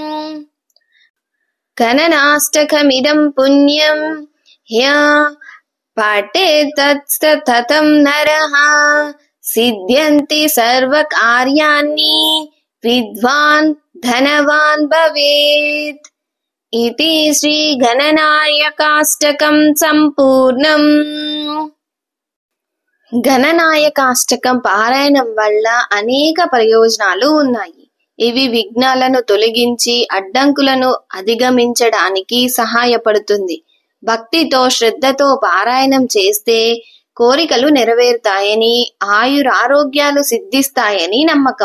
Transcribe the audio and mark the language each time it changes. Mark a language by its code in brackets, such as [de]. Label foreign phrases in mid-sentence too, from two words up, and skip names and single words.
[sa] गणनाष्टकमिदं पुण्यं ह्यः पठेत् तत्सततं नरः सिद्ध्यन्ति सर्वकार्याणि विद्वान् धनवान् भवेत्। इति श्री गणनायकाष्टकं संपूर्णम्। [te] గణనాయకాష్టకం పారాయణం వల్ల అనేక ప్రయోజనాలు ఉన్నాయి. ఇవి విఘ్నాలను తొలగించి అడ్డంకులను అధిగమించడానికి సహాయపడుతుంది. భక్తితో శ్రద్ధతో పారాయణం చేస్తే కోరికలు నెరవేరుతాయని, ఆయురారోగ్యాలు సిద్ధిస్తాయని నమ్మకం.